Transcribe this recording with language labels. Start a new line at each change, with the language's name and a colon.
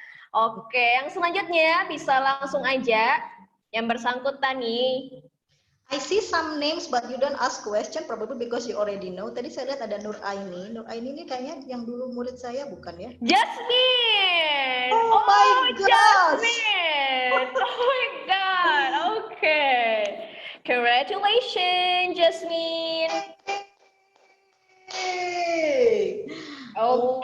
Indonesian: Oke, yang selanjutnya bisa langsung aja yang bersangkutan nih.
English: I see some names but you don't ask question probably because you already know.
Indonesian: Tadi saya lihat ada Nur Aini. Nur Aini ini kayaknya yang dulu murid saya bukan ya? Jasmine.
English: Oh my Oh, gosh. Jasmine. Oh my God. Okay. Congratulations, Jasmine. Hey. Oh